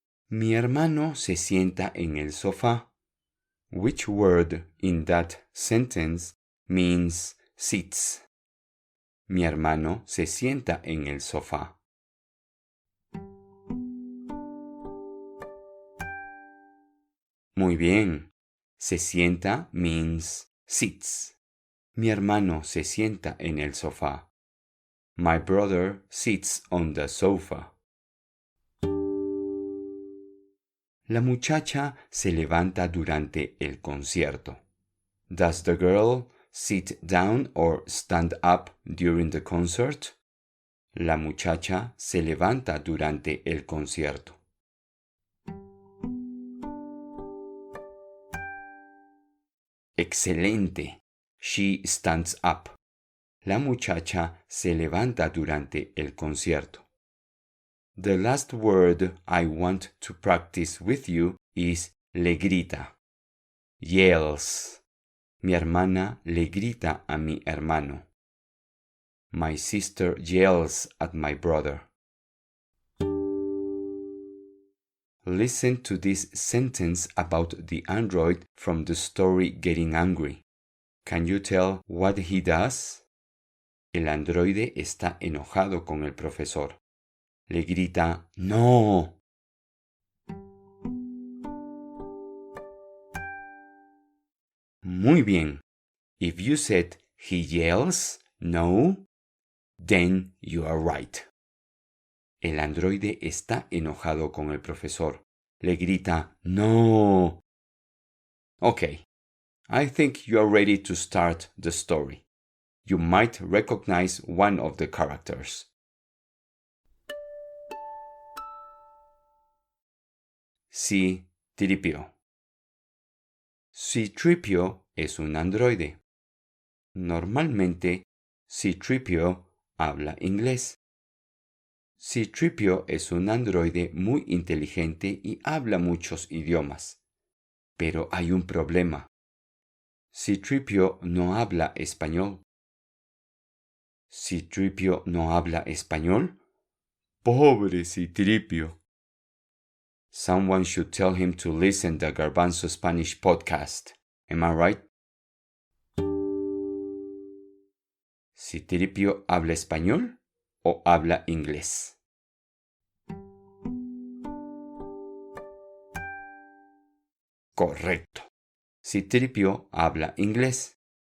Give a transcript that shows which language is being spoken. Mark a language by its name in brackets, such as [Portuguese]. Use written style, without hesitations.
[Spanish] Mi hermano se sienta en el sofá. [English] Which word in that sentence means sits? [Spanish] Mi hermano se sienta en el sofá. Muy bien. Se sienta [English] means sits. [Spanish] Mi hermano se sienta en el sofá. [English] My brother sits on the sofa. [Spanish] La muchacha se levanta durante el concierto. [English] Does the girl sit down or stand up during the concert? [Spanish] La muchacha se levanta durante el concierto. Excelente. [English] She stands up. [Spanish] La muchacha se levanta durante el concierto. [English] The last word I want to practice with you is le grita. [Spanish] Yells. Mi hermana le grita a mi hermano. [English] My sister yells at my brother. Listen to this sentence about the android from the story Getting Angry. Can you tell what he does? [Spanish] El androide está enojado con el profesor. Le grita, ¡No! Muy bien. [English] If you said he yells, no, then you are right. [Spanish] El androide está enojado con el profesor. Le grita, ¡No! [English] Okay, I think you are ready to start the story. You might recognize one of the characters. [Spanish] C-3PO. C-3PO es un androide. Normalmente, C-3PO habla inglés. C-3PO es un androide muy inteligente y habla muchos idiomas. Pero hay un problema. C-3PO no habla español. ¿C-3PO no habla español? Pobre C-3PO. [English] Someone should tell him to listen to the Garbanzo Spanish podcast. Am I right? [Spanish] ¿C-3PO habla español o habla inglés? Correcto. C-3PO habla inglés.